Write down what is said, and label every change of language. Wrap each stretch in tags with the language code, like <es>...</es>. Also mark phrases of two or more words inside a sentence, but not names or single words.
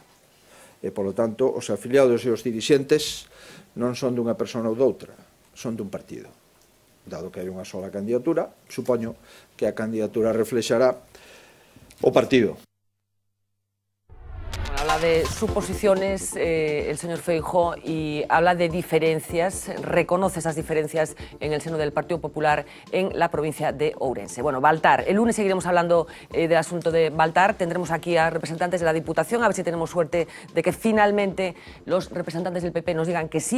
<gl>E, polo tanto, os afiliados e os dirixentes non son dunha persona ou doutra, son dun partido. Dado que hai unha sola candidatura, supoño que a candidatura reflexará o partido.</gl> <es>Habla de suposiciones el señor Feijóo y habla de diferencias, reconoce esas diferencias en el seno del Partido Popular en la provincia de Ourense. Bueno, Baltar, el lunes seguiremos hablando del asunto de Baltar, tendremos aquí a representantes de la Diputación, a ver si tenemos suerte de que finalmente los representantes del PP nos digan que sí.</es>